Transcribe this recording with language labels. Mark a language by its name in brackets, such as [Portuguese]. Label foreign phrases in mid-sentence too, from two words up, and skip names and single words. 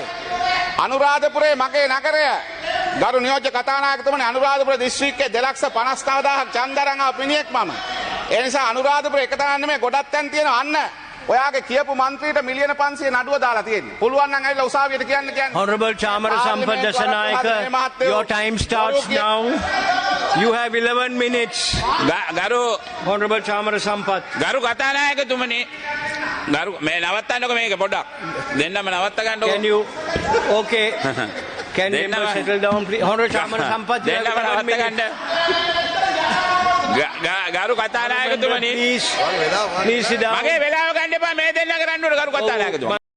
[Sinhala] අනුරාධපුරේ මගේ නගරය ගරු නියෝජ්‍ය කතානායකතුමනි අනුරාධපුර දිස්ත්‍රික්කයේ 259000ක් ඡන්දරන් ආව මිනිහෙක් මම. ඒ නිසා අනුරාධපුර එක තැනක් නෙමෙයි ගොඩක් තැන් තියෙනවා අන්න. ඔයාගේ කියපු මන්ත්‍රීට මිලියන 500 නඩුව දාලා තියෙන්නේ. පුළුවන් නම් ඇවිල්ලා උසාවියට කියන්න. [English] Honorable Chamara Sampath Dasanayaka, your time starts now. You have 11 minutes. [Sinhala] ගරු [English] Honorable Chamara Sampath. [Sinhala] ගරු කතානායකතුමනි ගරු මේ නවත්තන්නකො මේක පොඩ්ඩක් දෙන්නම නවත්ත ගන්නකො [English] Can you? Okay. Can you [Sinhala] Denna- [English] settle down, please? Honorable Chamara Sampath, you have [Sinhala] දෙන්නම [English] 11 [Sinhala] නවත්ත [English] minutes. [Sinhala] ගන්න ගරු කතානායකතුමනි [English] Please sit down. [Sinhala] මගේ වෙලාව ගන්න එපා මේ දෙන්න කරන්න ඕන ගරු කතානායකතුමනි